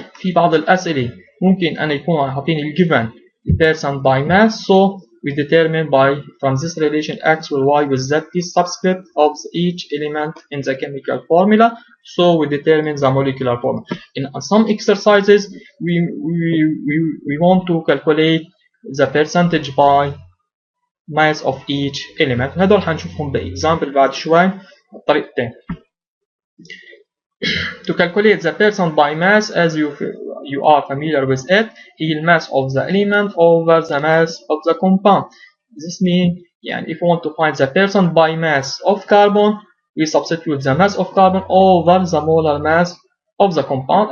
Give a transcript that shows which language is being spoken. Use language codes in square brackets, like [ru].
[ar] في بعض الأسئلة ممكن أن يكون حاطين الجيفن [en] percent by mass, so we determine by from this relation x with y with z t subscript of each element in the chemical formula, so we determine the molecular formula. In some exercises we want to calculate the percentage by mass of each element. [ar] هدول حنشوفهم بإكزامبل بعد شوي بطريقتين. [en] To calculate the percent by mass, as you are familiar with it, هي mass of the element over the mass of the compound. This means if we want to find the percent by mass of carbon, we substitute the mass of carbon over the molar mass of the compound.